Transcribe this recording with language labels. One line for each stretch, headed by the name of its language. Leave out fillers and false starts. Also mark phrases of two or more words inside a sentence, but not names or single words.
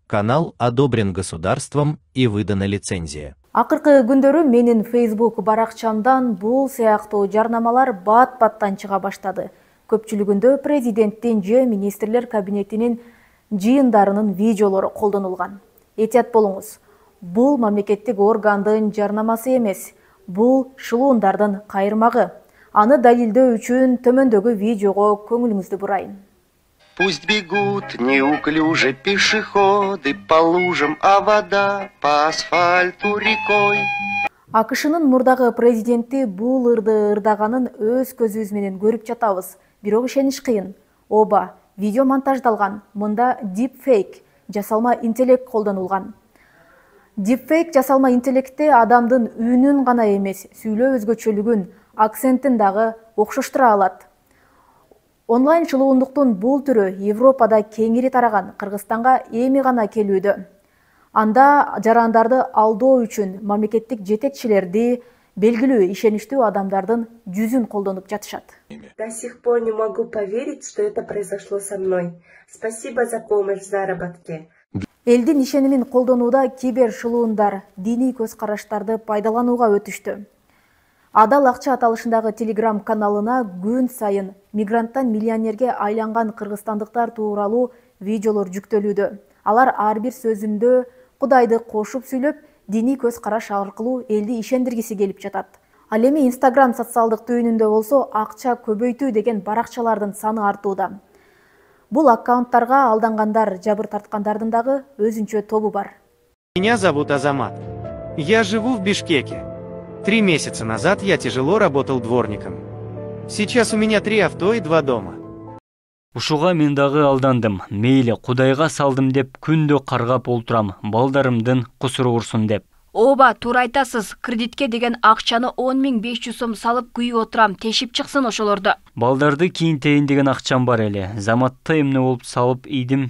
Russian: Канал одобрен государством и выдана лицензия.
Kyrgyz: Акыркы күндөрү менин Facebook баракчамдан бул сыяктуу жарнамалар бат-баттан чыга баштады. Көпчүлүгүндө президенттин же министрлер кабинетинин жыйындарынын видеолору колдонулган. Этият болуңуз. Бул мамлекеттик органдын жарнамасы эмес, бул шылуундардын кайырмагы. Аны далилдөө үчүн төмөндөгү видеого көңүлүңүздү бурайын.
Russian: Пусть бегут неуклюже пешеходы по лужам, а вода по асфальту рекой.
Kyrgyz: АКШнын мурдагы президенти бул ырды ырдаганын өз көзүбүз менен көрүп жатабыз. Бирок ишениш кыйын. Оба, видео монтаждалган. Мында deepfake, жасалма интеллект колдонулган. Deepfake жасалма интеллектте адамдын үнүн гана эмес, сүйлөө өзгөчөлүгүн, акцентин дагы окшоштура алат. Онлайн шылуундуктун бул түрү Европада кеңири тараган, Кыргызстанга эми гана келүүдө. Анда жарандарды алдоо үчүн мамлекеттик жетекчилерди, белгилүү ишеничтүү адамдардын жүзүн колдонуп жатышат.
Russian: До сих пор не могу поверить, что это произошло со мной. Спасибо за помощь в заработке.
Kyrgyz: Элдин ишенимин колдонууда кибер шылуундар диний көз караштарды пайдаланууга өтүштү. Адал акча аталышындагы Telegram каналына күн сайын мигранттан миллионерге айланган кыргызстандыктар тууралуу видеолор жүктөлүүдө. Алар ар бир сөзүндө Кудайды кошуп сүйлөп, диний көз караш аркылуу элди ишендиргиси келип жатат. Ал эми Instagram социалдык түйүнүндө болсо акча көбөйтүү деген баракчалардын саны артууда. Бул аккаунттарга алдангандар, жабыр тарткандардын дагы өзүнчө тобу бар.
Russian: Меня зовут Азамат. Я живу в Бишкеке. 3 месяца назад я тяжело работал дворником. Сейчас у меня 3 авто и 2 дома.
Kyrgyz: Ушуга мен дагы алдандым. Мейли Кудайга салдым деп күндө каргап олтурам. Балдарымдын кусуру урсун деп. Оба, туура айтасыз. Кредитке деген акчаны 10.500 сом салып күйүп отурам. Тешип чыксын ошолорду. Балдарды кийинтейин деген акчам бар эле. Заматта эмне болуп салып ийдим.